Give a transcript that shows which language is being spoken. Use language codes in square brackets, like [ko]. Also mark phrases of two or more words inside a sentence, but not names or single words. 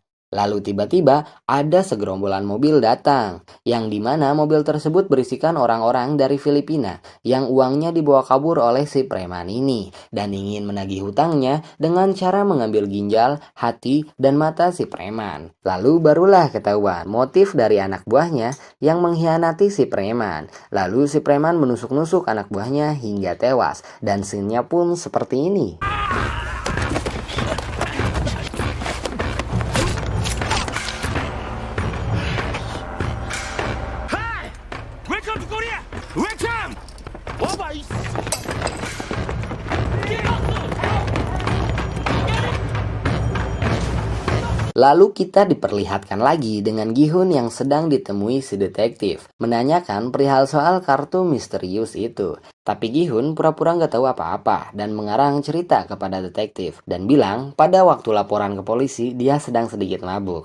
[id] Lalu tiba-tiba ada segerombolan mobil datang, yang dimana mobil tersebut berisikan orang-orang dari Filipina yang uangnya dibawa kabur oleh si preman ini dan ingin menagih hutangnya dengan cara mengambil ginjal, hati, dan mata si preman. Lalu barulah ketahuan motif dari anak buahnya yang mengkhianati si preman. Lalu si preman menusuk-nusuk anak buahnya hingga tewas dan scene-nya pun seperti ini. [en] Welcome to Korea! Welcome! 오바 이 [id] Lalu kita diperlihatkan lagi dengan Gi-hun yang sedang ditemui si detektif, menanyakan perihal soal kartu misterius itu. Tapi Gi-hun pura-pura nggak tahu apa-apa dan mengarang cerita kepada detektif dan bilang pada waktu laporan ke polisi dia sedang sedikit mabuk.